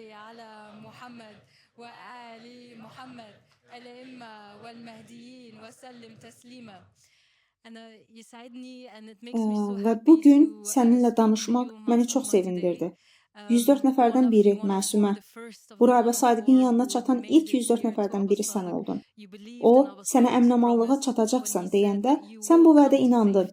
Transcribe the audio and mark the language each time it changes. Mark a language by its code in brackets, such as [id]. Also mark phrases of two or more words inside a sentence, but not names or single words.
[ar] على محمد وآل محمد الأئمة والمهديين وسلم تسليما. [az] Və bu gün səninlə danışmaq məni çox sevindirdi. 104 nəfərdən biri Məsumə. Bura Əba Sadiqin yanına çatan ilk 104 nəfərdən biri sən oldun. O, sənə əminamanlığa çatacaqsan deyəndə sən bu vədə inandın.